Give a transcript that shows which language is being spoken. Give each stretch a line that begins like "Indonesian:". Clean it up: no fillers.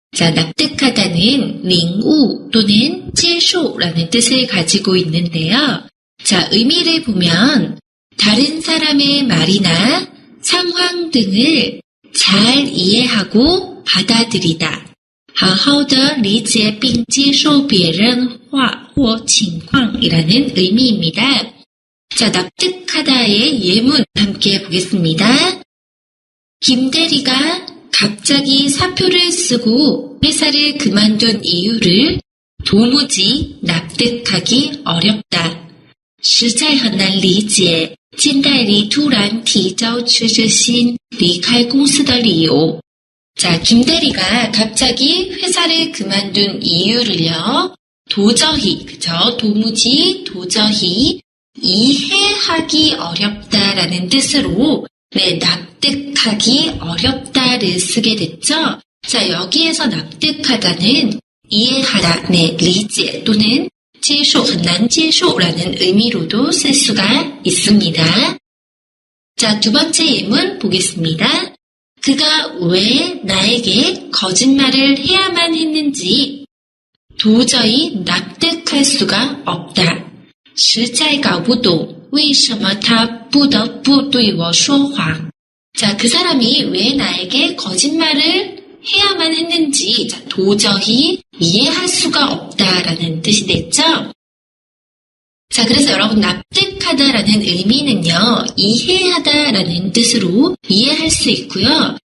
Korean: 자, 납득하다는 링우 또는 接受라는 뜻을 가지고 있는데요. 자, 의미를 보면 다른 사람의 말이나 상황 등을 잘 이해하고 받아들이다.
Chinese: 好好地理解并接受别人话或情况
Korean: 이라는 의미입니다. 자, 납득하다의 예문 함께 보겠습니다. 김대리가 갑자기 사표를 쓰고 회사를 그만둔 이유를 도무지 납득하기 어렵다.
Chinese: 实在很难理解金代理突然提交辞职信离开公司的理由.
Korean: 자, 김대리가 갑자기 회사를 그만둔 이유를요, 도저히, 그죠? 도저히 이해하기 어렵다라는 뜻으로, 네, 납득하기 어렵다를 쓰게 됐죠? 자, 여기에서 납득하다는 이해하다, 네, 리제 또는 接受,
Chinese: 很难接受
Korean: 라는 의미로도 쓸 수가 있습니다. 자, 두 번째 예문 보겠습니다. 그가 왜 나에게 거짓말을 해야만 했는지 도저히 납득할 수가 없다.
Chinese: 实在搞不懂为什么他不得不对我说谎.
Korean: 자, 그 사람이 왜 나에게 거짓말을 해야만 했는지 자, 도저히 이해할 수가 없다라는 뜻이 됐죠? 자, 그래서 여러분 납득하다라는 의미는요, 이해하다라는 뜻으로 이해할 수 있고요.